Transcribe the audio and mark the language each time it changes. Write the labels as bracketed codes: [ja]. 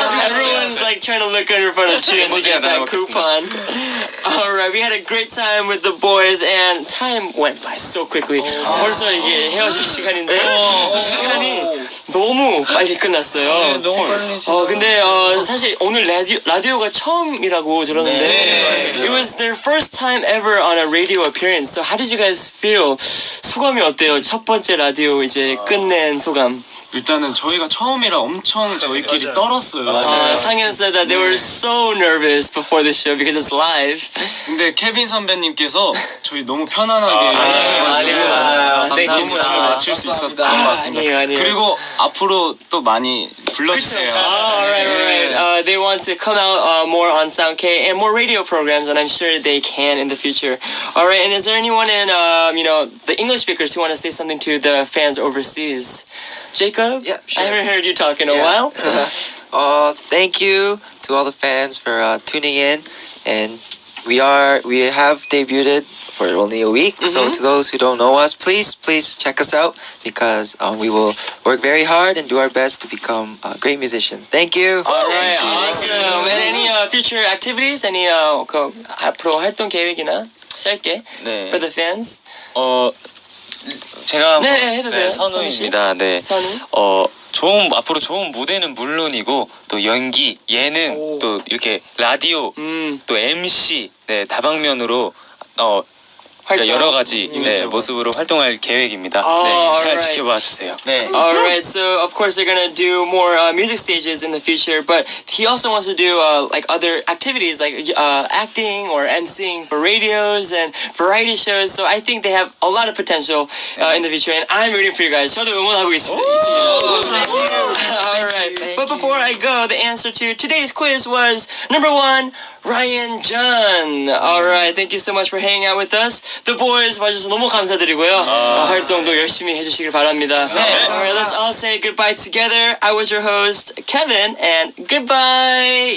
[en] everyone's like trying to look in front of Jun to get that coupon. All right, we had a great time with the boys, and time went by so quickly. [ko] 벌써 이게 헤어질 시간인데 시간이 너무 빨리 끝났어요. 너무 빨리. 근데 사실 오늘 라디오가 처음이라고 들었는데 [en] it was their first time ever on a radio appearance. So how did you guys feel? [ko] 소감이 어때요? 첫 번째 라디오 이제 끝낸 소감. 일단은 저희가 처음이라 엄청 저희끼리 떨었어요. [en] 상현 said that they were so nervous before the show because it's live. [ko] 근데 케빈 선배님께서 저희 너무 편안하게 해주셔가지고 너무 잘 맞출 수 있었던 것 같습니다. 아니에요. 그리고 앞으로 또 많이 불러주세요. [en] Alright. They want to come out more on Sound K and more radio programs, and I'm sure they can in the future. Alright, and is there anyone in the English speakers who want to say something to the fans overseas? Jacob? Yeah, sure. I haven't heard you talk in a while. Thank you to all the fans for tuning in, and we have debuted for only a week. So to those who don't know us, please check us out because we will work very hard and do our best to become great musicians. Thank you. Alright, awesome. And any future activities? Any [ko] 앞으로 활동 계획이나 짧게 네. [en] for the fans? [ko] 제가 네, 해도 돼요. 선우입니다. 네. 선우? 앞으로 좋은 무대는 물론이고 또 연기, 예능, 또 이렇게 라디오, 또 MC, 네, 다방면으로 그러니까 여러 가지 모습으로 활동할 계획입니다. 네, 잘 [en] alright. [ko] 지켜봐 주세요. 네. [en] Alright, so of course they're gonna do more music stages in the future, but he also wants to do like other activities like acting or emceeing for radios and variety shows. So I think they have a lot of potential in the future, and I'm rooting for you guys. [ko] 저도 응원하고 있습니다. [en] Alright, but before I go, the answer to today's quiz was number 1, Ryan Jun. Alright, thank you so much for hanging out with us. The boys [ko] 와주셔서 너무 감사드리고요. 활동도 열심히 해주시길 바랍니다. [en] Alright, let's all say goodbye together. I was your host, Kevin, and goodbye.